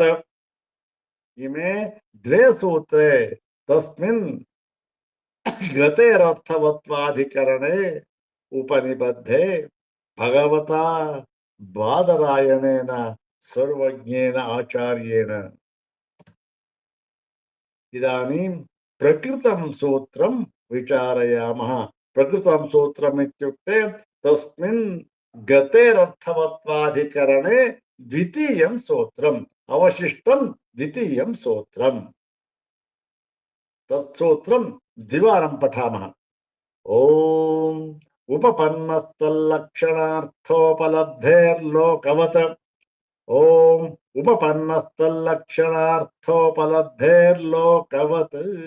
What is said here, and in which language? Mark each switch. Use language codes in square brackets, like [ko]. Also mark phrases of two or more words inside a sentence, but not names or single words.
[sa] ಇಮೇ ದ್ವೇ ಸೂತ್ರೇ ತಸ್ಮಿನ್ ಗತೇರರ್ಥವತ್ವಾಧಿಕರಣೆ ಉಪನಿಬದ್ಧೆ ಭಗವತಾ ಬಾದರಾಯಣೇನ ಸರ್ವಜ್ಞೇನ ಆಚಾರ್ಯೇಣ. ಇದಾನೀಂ ಪ್ರಕೃತಂ ಸೂತ್ರಂ ವಿಚಾರಯಾಮಃ. ಪ್ರಕೃತಂ ಸೂತ್ರಂ ಇತ್ಯುಕ್ತೆ ತಸ್ಮಿನ್ ಗತೇರರ್ಥವತ್ವಾಧಿಕರಣೆ ದ್ವಿತೀಯಂ ಸೂತ್ರಂ ಅವಶಿಷ್ಟಂ ದ್ವಿತೀಯಂ ಸೂತ್ರಂ. ತತ್ಸೂತ್ರಂ ದ್ವಿವಾರಂ ಪಠಾಮಃ. ಓಂ ಉಪಪನ್ನಸ್ತಲ್ಲಕ್ಷಣಾರ್ಥೋಪಲಬ್ಧೇರ್ಲೋಕವತ್. ಓಂ ಉಪಪನ್ನಸ್ತಲ್ಲಕ್ಷಣಾರ್ಥೋಪಲಬ್ಧೇರ್ಲೋಕವತ್.